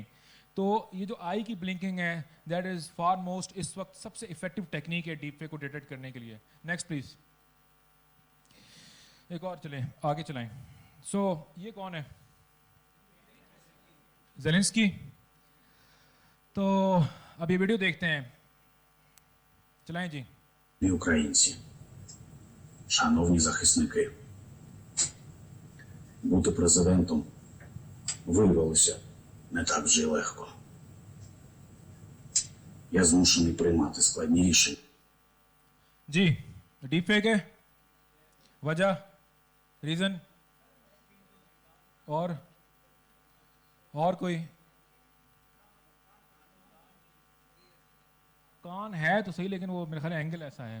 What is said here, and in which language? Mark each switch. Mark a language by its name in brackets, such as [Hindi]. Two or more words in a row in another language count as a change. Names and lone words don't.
[Hindi] तो ये जो आई की ब्लिंकिंग है [English] that is far most [Hindi] इस वक्त सबसे [English] effective technique [Hindi] है [English] deep fake [Hindi] को डिटेक्ट करने के लिए। [English] next please, [Hindi] एक और चलें, आगे चलाएं। सो ये कौन है? ज़ेलेंस्की। तो अब ये वीडियो देखते हैं, चलाएं जी। [Ukrainian] Українці, шановні захисники, бути президентом виявилося не так вже й легко. Я змушений приймати складні рішення. [Hindi] जी [English] deep fake [Hindi] है, वजह, रीज़न और कोई? कान है तो सही लेकिन वो मेरे ख्याल एंगल ऐसा है।